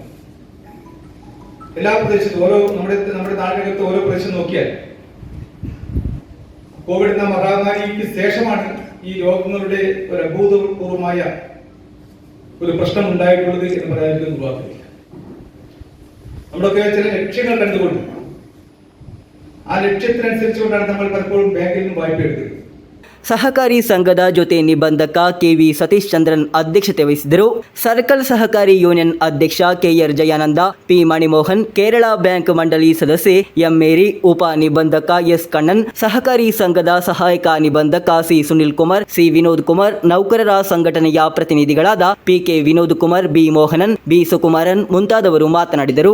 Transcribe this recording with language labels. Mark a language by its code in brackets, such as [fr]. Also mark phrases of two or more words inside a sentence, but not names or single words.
[ml] എല്ലാ പ്രദേശത്തും നമ്മുടെ നാടിനകത്ത് ഓരോ പ്രദേശം നോക്കിയാൽ കോവിഡ് എന്ന മഹാമാരിക്ക് ശേഷമാണ് ഈ രോഗങ്ങളുടെ ഒരു അഭൂതപൂർവമായ ഒരു പ്രശ്നം ഉണ്ടായിട്ടുള്ളത് എന്ന് പറയാതിരിക്കാൻ നിർവാഹമില്ല. നമ്മളൊക്കെ ചില ലക്ഷ്യങ്ങൾ കണ്ടുകൊണ്ട് ആ ലക്ഷ്യത്തിനനുസരിച്ചുകൊണ്ടാണ് നമ്മൾ പലപ്പോഴും ബാങ്കിൽ നിന്ന് വായ്പ എടുത്തത്. [kn] ಸಹಕಾರಿ ಸಂಘದ ಜೊತೆ ನಿಬಂಧಕ ಕೆವಿ ಸತೀಶ್ ಚಂದ್ರನ್ ಅಧ್ಯಕ್ಷತೆ ವಹಿಸಿದರು. ಸರ್ಕಲ್ ಸಹಕಾರಿ ಯೂನಿಯನ್ ಅಧ್ಯಕ್ಷ ಕೆಆರ್ ಜಯಾನಂದ, ಪಿ ಮಣಿಮೋಹನ್, ಕೇರಳ ಬ್ಯಾಂಕ್ ಮಂಡಳಿ ಸದಸ್ಯೆ ಎಂ ಮೇರಿ, ಉಪ ನಿಬಂಧಕ ಎಸ್ ಕಣ್ಣನ್, ಸಹಕಾರಿ ಸಂಘದ ಸಹಾಯಕ ನಿಬಂಧಕ ಸಿ ಸುನಿಲ್ ಕುಮಾರ್, ಸಿ ವಿನೋದ್ ಕುಮಾರ್, ನೌಕರರ ಸಂಘಟನೆಯ ಪ್ರತಿನಿಧಿಗಳಾದ ಪಿಕೆ ವಿನೋದ್ ಕುಮಾರ್, ಬಿ ಮೋಹನನ್, ಬಿ ಸುಕುಮಾರನ್ ಮುಂತಾದವರು ಮಾತನಾಡಿದರು.